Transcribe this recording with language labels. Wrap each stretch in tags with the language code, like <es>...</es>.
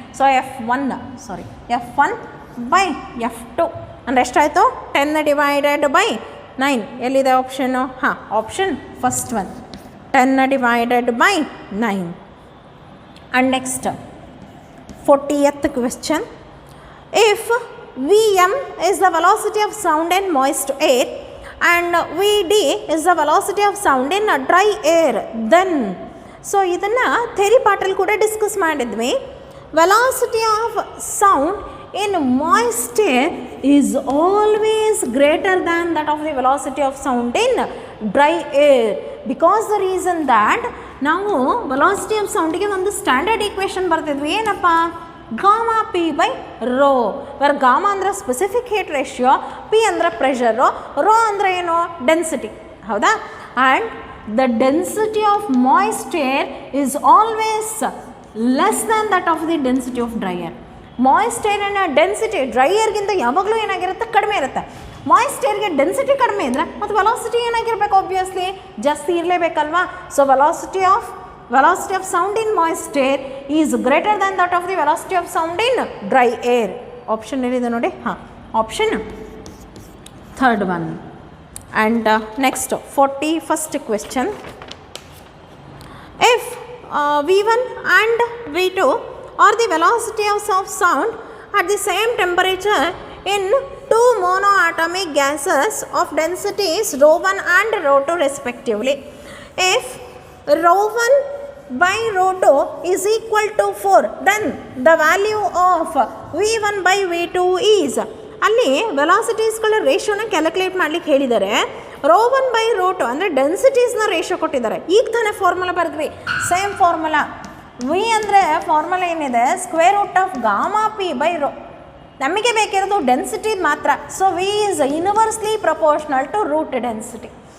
<kn>So F1 by F2 ಅಂದರೆ ಎಷ್ಟಾಯಿತು, 10 divided by 9. ಎಲ್ಲಿದೆ ಆಪ್ಷನ್ನು?</kn> <en>ಹಾಂ, option first one, 10 divided by 9. And next 40th question. If Vm is the velocity of sound in moist air and Vd is the velocity of sound in dry air, then</en> <kn>so ಇದನ್ನು ಥೆರಿ ಪಾರ್ಟಲ್ಲಿ ಕೂಡ discuss ಮಾಡಿದ್ವಿ.</kn> <en>velocity of sound in moist air is always greater than that of the velocity of sound in dry air, because the reason that</en> <kn>ನಾವು velocity of soundಗೆ ಒಂದು standard equation ಬರ್ತಿದ್ವಿ. ಏನಪ್ಪ, gamma P by rho, var gamma ಅಂದರೆ specific heat ratio, P ಅಂದರೆ pressure, rho ಅಂದರೆ ಏನು, density. ಹೌದಾ?</kn> <en>And the density of moist air is always less than that of the density of dry air.</en> <kn>Moist ಏರಿನ density dry ಏರ್ಗಿಂತ ಯಾವಾಗಲೂ ಏನಾಗಿರುತ್ತೆ, ಕಡಿಮೆ ಇರುತ್ತೆ. Moist ಏರ್ಗೆ density ಕಡಿಮೆ ಇದ್ದರೆ ಮತ್ತು ವೆಲಾಸಿಟಿ ಏನಾಗಿರಬೇಕು, ಆಬ್ವಿಯಸ್ಲಿ ಜಾಸ್ತಿ ಇರಲೇಬೇಕಲ್ವಾ.</kn> <en>So velocity of sound in moist air is greater than that of the velocity of sound in dry air. Option</en> <kn>ಏನಿದೆ ನೋಡಿ,</kn> <en>ಹಾಂ, option third one. And next 41st question. If V1 and V2 or the velocity of sound at the same temperature in two monoatomic gases of densities ρ1 and ρ2 respectively. If ρ1 by ρ2 is equal to 4, then the value of V1 by V2 is,</en> <kn>ಅಲ್ಲಿ ವೆಲಾಸಿಟೀಸ್ಗಳ ರೇಷಿಯೋನ calculate ಮಾಡ್ಲಿಕ್ಕೆ ಹೇಳಿದ್ದಾರೆ. ρ1 by ρ2 ಅಂದರೆ ಡೆನ್ಸಿಟೀಸ್ನ ratio ಕೊಟ್ಟಿದ್ದಾರೆ. ಈಗ ತಾನೇ formula ಬರೆದ್ವಿ, same formula.</kn> <en>v</en> <kn>ಅಂದರೆ formula ಏನಿದೆ,</kn> <en>Square root of gamma p by rho.</en> <kn>ನಮಗೆ ಬೇಕಿರೋದು ಡೆನ್ಸಿಟಿ ಮಾತ್ರ.</kn> <en>So v is inversely proportional to root density.</en>